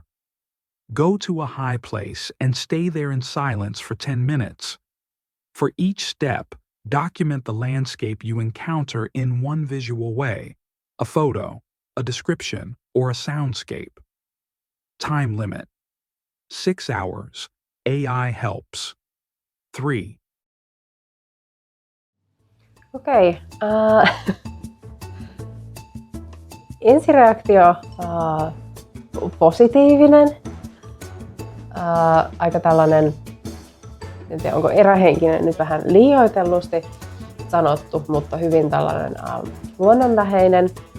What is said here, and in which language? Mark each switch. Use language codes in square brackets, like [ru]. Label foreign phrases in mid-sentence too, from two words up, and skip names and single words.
[en] Go to a high place and stay there in silence for 10 minutes. For each step, document the landscape you encounter in one visual way: a photo, a description, or a soundscape. Time limit: 6 hours. AI helps. 3. [fi] Okei. Ensireaktio positiivinen. Aika tällainen, en tiedä onko erähenkinen nyt vähän liioitellusti sanottu, mutta hyvin tällainen luonnonläheinen.